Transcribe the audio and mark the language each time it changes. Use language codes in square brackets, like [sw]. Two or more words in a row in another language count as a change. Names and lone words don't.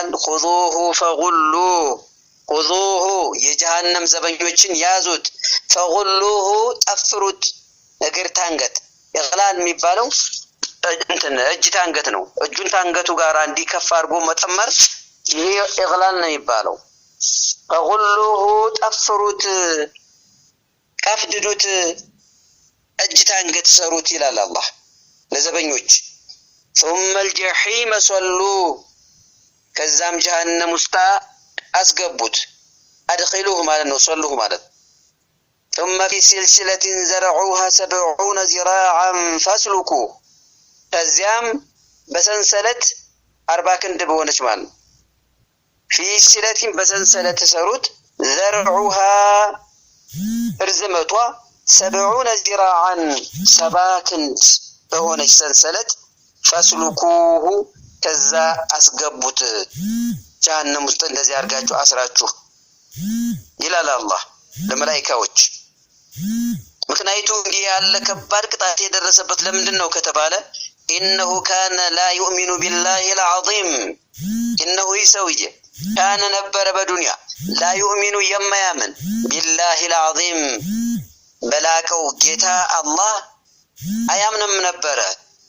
[ar] خذوه فغلوه خذوه [am] የጀሃነም ዘበኞችን ያዙት፣ ፈጉሉሁ ጠፍሩት። እግር ታንገት ኢግላል የሚባለው እጅ ታንገት ነው። እጁን ታንገቱ ጋር እንዲከፍ አድርጎ መጠመር ይሄ ኢግላል ነው የሚባለው። ፈጉሉሁ ጠፍሩት፣ ቀፍድዱት፣ እጅ ታንገት ሰሩት ይላል አላህ ለዘበኞች። [ar] ثم الجحيم صلوا [am] ከዛም ጀሃነም ውስጥ አስገቡት። አድኺሉሁ ማለት ነው፣ صلوه ማለት። [ar] ثم في سلسلة زرعوها 70 ذراعا فاسلكوا [am] ከዚያም በሰንሰለት 40 ክንድ በሆነች ማለት ነው። [ar] في سلسلة [am] በሰንሰለት ሰሩት። زرعوها እርዝመቷ 70 ذراعا 70 ክንድ በሆነች ሰንሰለት ፈስሉኩሁ ከዛ አስገቡት ጀሃነም ውስጥ እንደዚህ አድርጋችሁ አስራችሁ ይላል አላህ ለመላእክቶች። ምክንያቱ እንዲህ ያለ ከባድ ቅጣት የደረሰበት ለምንድን ነው ከተባለ [ar] إنه كان لا يؤمن بالله العظيم [am] ኢነሁ ይሰውየ ካነ ነበረ በዱንያ [ar] لا يؤمن [am] የማያምን [ar] بالله العظيم [am] በላቀው ጌታ አላህ አያምንም ነበረ።